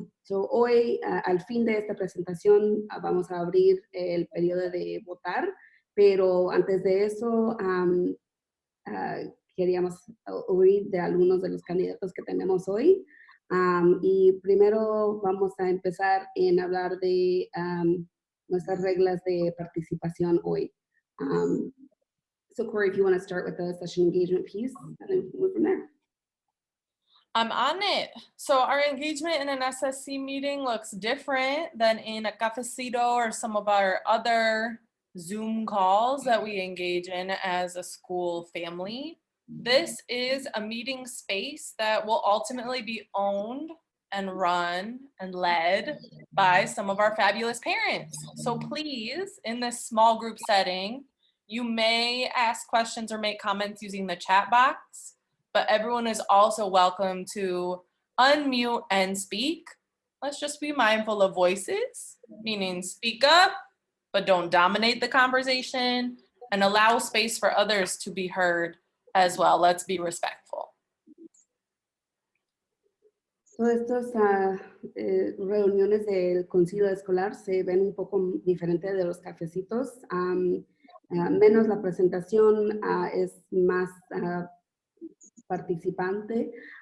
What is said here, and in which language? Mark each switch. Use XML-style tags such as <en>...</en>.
<es>Hoy, al fin de esta presentación, vamos a abrir el periodo de votar, pero antes de eso, queríamos oír de algunos de los candidatos que tenemos hoy. Y primero vamos a empezar en hablar de nuestras reglas de participación hoy.</es> <en>So Corey, if you want to start with the session engagement piece, and then move from there. I'm on it. So our engagement in an SSC meeting looks different than in a cafecito or some of our other Zoom calls that we engage in as a school family. This is a meeting space that will ultimately be owned and run and led by some of our fabulous parents. So please, in this small group setting, you may ask questions or make comments using the chat box, but everyone is also welcome to unmute and speak. Let's just be mindful of voices, meaning speak up, but don't dominate the conversation, and allow space for others to be heard as well. Let's be respectful.</en> <es>Todas estas reuniones del Concilio Escolar se ven un poco diferente de los cafecitos. Menos la presentación, es más participante.</es>